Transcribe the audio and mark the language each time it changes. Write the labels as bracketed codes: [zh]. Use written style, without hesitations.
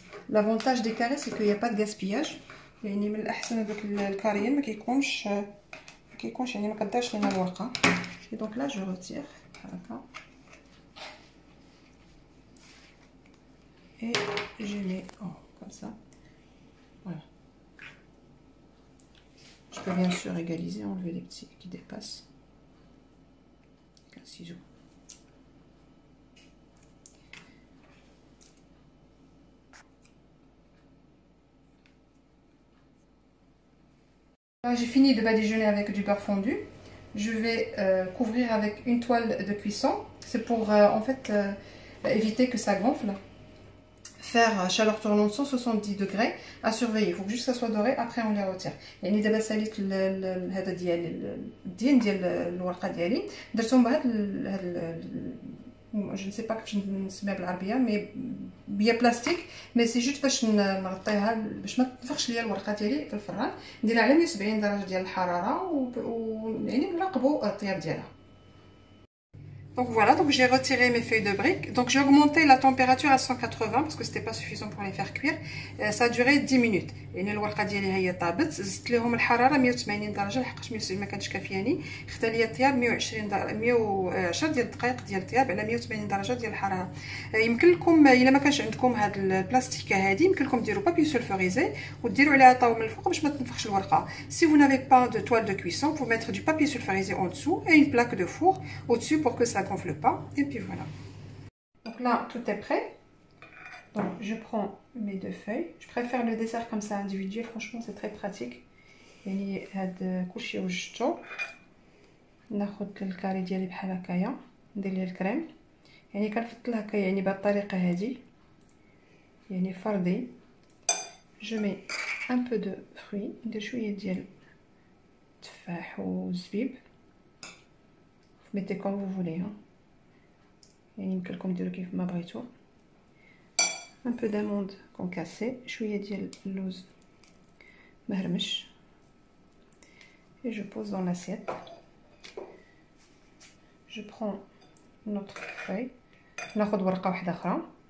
[fr] L'avantage des carrés c'est qu'il n'y a pas de gaspillage. [ar] يعني من الاحسن هذوك الكاريين ما كيكونش يعني ما كدارش لينا الورقه. [fr] Et donc là je retire [ar] هكا [fr] et je mets en comme ça. Voilà. Je peux bien sûr égaliser, enlever les petits qui dépassent avec un ciseau. Là, j'ai fini de badigeonner avec du beurre fondu. Je vais couvrir avec une toile de cuisson. C'est pour en fait éviter que ça gonfle. Faire chaleur tournante 170 degrés à surveiller. Il faut que juste ça soit doré, après on les retire. [ar] يعني دابا ساليت هذا ديال الورقه ديالي درتهم بهذا [fr] je ne sais pas [ar] كيفاش نسميها بالعربيه مي بيا بلاستيك، [fr] مي سي جوست [ar] باش نغطيها باش ما تنفخش ليا الورقه ديالي في الفران. نديرها على 170 درجه ديال الحراره يعني نراقبوا الطياب ديالها. [fr] Donc voilà, donc j'ai retiré mes feuilles de briques. Donc j'ai augmenté la température à 180 parce que c'était pas suffisant pour les faire cuire. Ça a duré 10 minutes. [ar] يعني الورقه ديالي هي طابت، زدت لهم الحراره 180 درجه لحقاش 170 ما كانتش كافياني، خدت لي الطياب 120 درجه 110 ديال الدقائق ديال الطياب على 180 درجه ديال الحراره. يمكن لكم الا ما كانش عندكم هاد البلاستيكه هادي يمكن لكم ديروا بابي سولفوريزي وديروا عليها طاو من الفوق باش ما تنفخش الورقه. [fr] Si vous n'avez pas de toile de cuisson, vous mettre du papier sulfurisé en dessous et une plaque de four au-dessus pour que ça gonfle pas, et puis voilà. Donc là tout est prêt. Donc je prends mes deux feuilles. Je préfère le dessert comme ça individuel, franchement c'est très pratique. [ar] يعني هاد كلشي وجدتو. ناخذ الكاري ديالي بحال هكايا، ندير ليه الكريم، يعني كنفضل هكا يعني بهاد الطريقه هادي، يعني فردي. [fr] je mets un peu de fruits، [ar] ندير شويه ديال التفاح والزبيب، [fr] mettez comme vous voulez [ar] يعني يمكن لكم ديروا كيف ما بغيتو. [fr] un peu d'amande concassée، [ar] شويه ديال اللوز مهرمش، [fr] et je pose dans l'assiette. je prends notre feuille، [ar] ناخذ ورقه واحده اخرى.